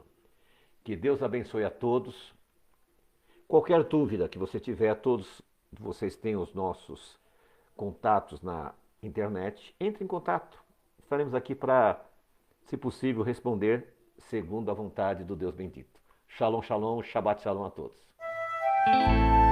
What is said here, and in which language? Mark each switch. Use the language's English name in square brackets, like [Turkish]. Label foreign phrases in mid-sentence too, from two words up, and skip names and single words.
[Portuguese] Que Deus abençoe a todos. Qualquer dúvida que você tiver, todos vocês têm os nossos contatos na internet. Entre em contato. Estaremos aqui para, se possível, responder segundo a vontade do Deus bendito. [Hebrew] שלום, שלום, שבת שלום [Portuguese] a todos.